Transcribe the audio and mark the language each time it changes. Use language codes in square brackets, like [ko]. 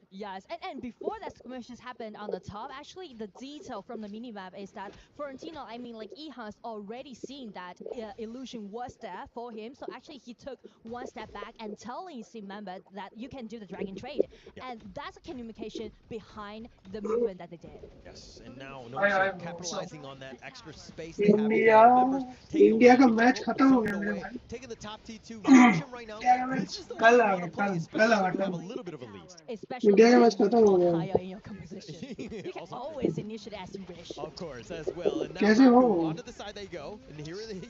[en] Yes, and before that skirmishes happened on the top, actually the detail from the minimap is that Florentino, I mean like Ehans already seen that illusion was there for him, so actually he took one step back and telling his team member that you can do the dragon trade, and that's a communication behind the movement that they did. Yes, and now Nongshim capitalizing on that extra space they have [hi] India का match खत्म हो गया मेरे भाई [en] taking the top T2 Nongshim right now. This is the way you want to play, especially when you have a little bit of a lead. Especially when you got higher in your composition. You can always initiate as you wish. Of course, as well. And now [hi] कैसे हो [en] onto the side they go, and here they